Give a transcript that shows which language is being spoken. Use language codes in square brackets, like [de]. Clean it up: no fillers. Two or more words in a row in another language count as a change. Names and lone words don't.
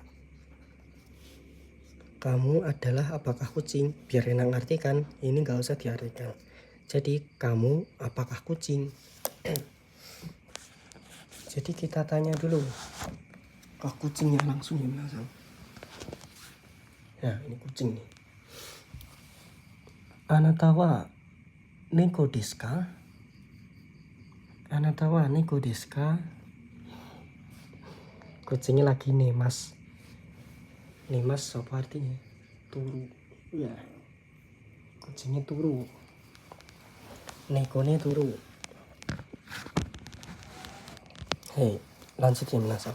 [id] Kamu adalah apakah kucing? Biar enak ngartikan, ini nggak usah diartikan. Jadi kamu apakah kucing? Jadi kita tanya dulu ke kucingnya langsung ya minasang. Nah ini kucing nih. [ja] あなたは猫ですか? あなたは猫ですか? [id] Kucingnya lagi nih mas. Nih mas apa artinya? Turu. Ya. Kucingnya turu. Nekone turu. Hei, lanjut ya minasang.